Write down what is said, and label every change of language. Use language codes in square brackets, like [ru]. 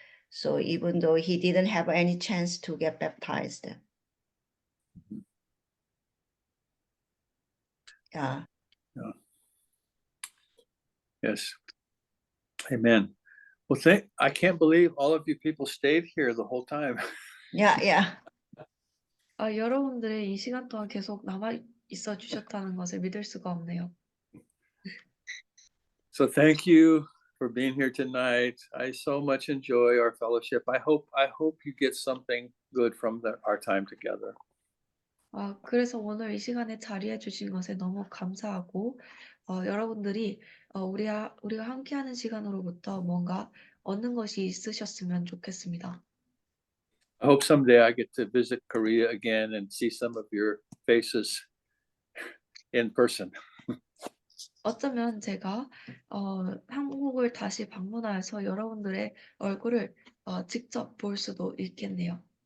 [en] So even though he didn't have any chance to get baptized. Yeah. Yes. Amen. Well, I can't believe all of you people stayed here the whole time. Yeah, yeah. [ko] 여러분들의 이 시간 동안 계속 남아 있어 주셨다는 것을 믿을 수가 없네요. [en] So thank you for being here tonight. I so much enjoy our fellowship. I hope you get something good from our time together. [ko] 그래서 오늘 이 시간에 자리해 주신 것에 너무 감사하고 여러분들이 우리가 함께하는 시간으로부터 뭔가 얻는 것이 있으셨으면 좋겠습니다. [en] I hope someday I get to visit Korea again and see some of your faces in person. [ko] 어쩌면 제가 한국을 다시 방문하여서 여러분들의 얼굴을 직접 볼 수도 있겠네요.